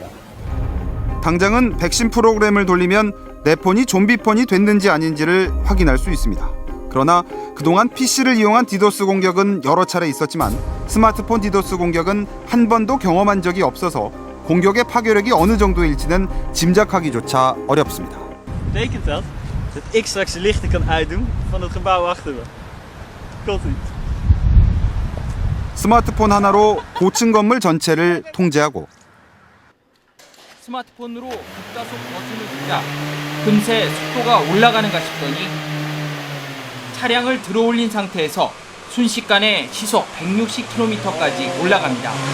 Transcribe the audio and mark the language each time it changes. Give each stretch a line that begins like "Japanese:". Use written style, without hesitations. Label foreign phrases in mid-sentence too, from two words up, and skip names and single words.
Korean: 당장은 백신 프로그램을 돌리면 내 폰이 좀비폰이 됐는지 아닌지를 확인할 수 있습니다. 그러나 그동안 PC를 이용한 디도스 공격은 여러 차례 있었지만 스마트폰 디도스 공격은 한 번도 경험한 적이 없어서 공격의 파괴력이 어느 정도일지는 짐작하기조차 어렵습니다.
Dutch: Betekent dat dat ik straks de lichten kan uitdoen van het gebouw achter me? Klopt niet.
Korean: 스마트폰 하나로 고층 건물 전체를 통제하고 스마트폰으로 급가속 버튼을 누르자 금세 속도가 올라가는가 싶더니 차량을 들어올린 상태에서 순식간에 시속 160km까지 올라갑니다.